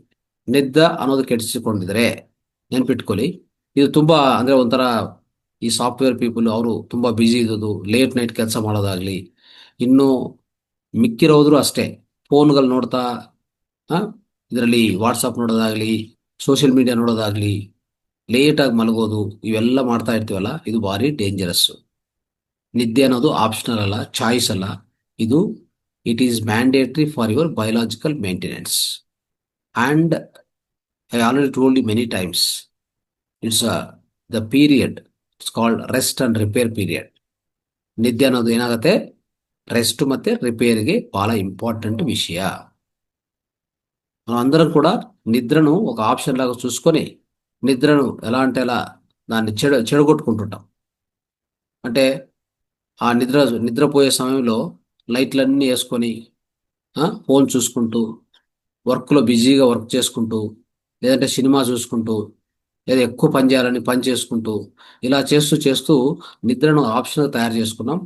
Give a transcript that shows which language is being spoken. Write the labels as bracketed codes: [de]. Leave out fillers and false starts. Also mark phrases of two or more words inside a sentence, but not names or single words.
[kn] ನಿದ್ದೆ ಅನ್ನೋದು ಕೆಡಿಸಿಕೊಂಡಿದ್ರೆ ನೆನ್ಪಿಟ್ಕೊಳ್ಳಿ, ಇದು ತುಂಬ ಅಂದರೆ ಒಂಥರ ಈ [en] software people [kn] ಅವರು ತುಂಬ ಬ್ಯುಸಿ ಇದ್ದದ್ದು, [en] late night [kn] ಕೆಲಸ ಮಾಡೋದಾಗಲಿ, ಇನ್ನು ಮಿಕ್ಕಿರೋದ್ರು ಅಷ್ಟೇ, ಫೋನ್ಗಳು ನೋಡ್ತಾ ಇದರಲ್ಲಿ ವಾಟ್ಸಪ್ ನೋಡೋದಾಗಲಿ, [en] social media [kn] ನೋಡೋದಾಗಲಿ, ಲೇಟಾಗಿ ಮಲಗೋದು, ಇವೆಲ್ಲ ಮಾಡ್ತಾ ಇರ್ತೀವಲ್ಲ, ಇದು ಭಾರಿ ಡೇಂಜರಸ್ಸು. ನಿದ್ದೆ ಅನ್ನೋದು ಆಪ್ಷನಲ್ ಅಲ್ಲ, ಚಾಯ್ಸ್ ಅಲ್ಲ. [en] ಇದು it is mandatory for your biological maintenance. and I already told you many times, it's the period, it's called rest and repair period. ನಿದ್ದೆ ಅನ್ನೋದು ಏನಾಗುತ್ತೆ, ರೆಸ್ಟ್ ಮತ್ತು ರಿಪೇರ್ಗೆ ಭಾಳ ಇಂಪಾರ್ಟೆಂಟ್ ವಿಷಯ. [te] మనం అందరం కూడా నిద్రను ఒక ఆప్షన్ లాగా చూసుకొని నిద్రను ఎలా అంటే ఎలా దాన్ని చెడగొట్టుకుంటుంటాం. అంటే ఆ నిద్రపోయే సమయంలో లైట్లన్నీ వేసుకొని ఫోన్ చూసుకుంటూ, వర్క్లో బిజీగా వర్క్ చేసుకుంటూ, లేదంటే సినిమా చూసుకుంటూ, లేదా ఎక్కువ పని చేయాలని పని చేసుకుంటూ, ఇలా చేస్తూ చేస్తూ నిద్రను ఆప్షన్గా తయారు చేసుకున్నాం.